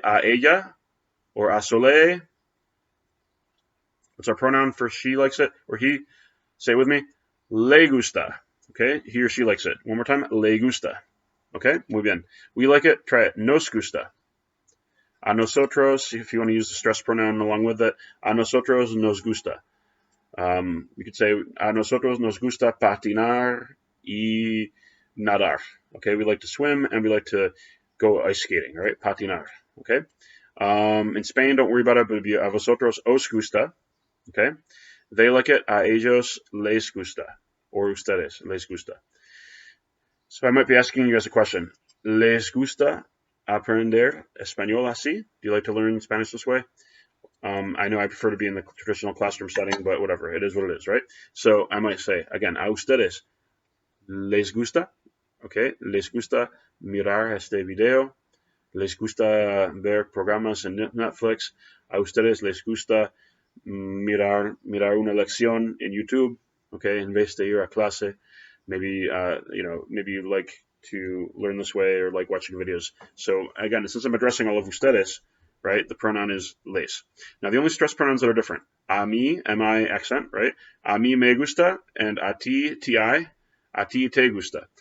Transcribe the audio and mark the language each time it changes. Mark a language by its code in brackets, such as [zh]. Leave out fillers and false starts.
[es] A ella [en] or a Soleil? What's our pronoun for she likes it or he? Say it with me. [es] Le gusta. [en] Okay, he or she likes it. One more time. Le gusta. Okay, muy bien. We like it. Try it. [es] Nos gusta. A nosotros, [en] if you want to use the stress pronoun along with it. [es] A nosotros nos gusta. You could say a nosotros nos gusta patinar y nadar. [en] Okay, we like to swim and we like to go ice skating. Right, patinar. Okay. In Spain, don't worry about it, but it'd be [es] a vosotros os gusta. [en] Okay, they like it. [es] A ellos les gusta, or ustedes les gusta. [en] So I might be asking you guys a question. [es] ¿Les gusta aprender español así? [en] Do you like to learn Spanish this way? I know I prefer to be in the traditional classroom setting, but whatever. It is what it is, right? So I might say, again, [es] a ustedes les gusta, [en] okay? [es] Les gusta mirar este video. Les gusta ver programas en Netflix. A ustedes les gusta mirar una lección en YouTube, okay, en vez de ir a clase. [en] Maybe maybe you like to learn this way or like watching videos. So again, since I'm addressing all of ustedes, right, the pronoun is les. Now the only stress pronouns that are different, a mí, mi accent, right, [es] a mí me gusta, [en] and a ti, [es] a ti te gusta.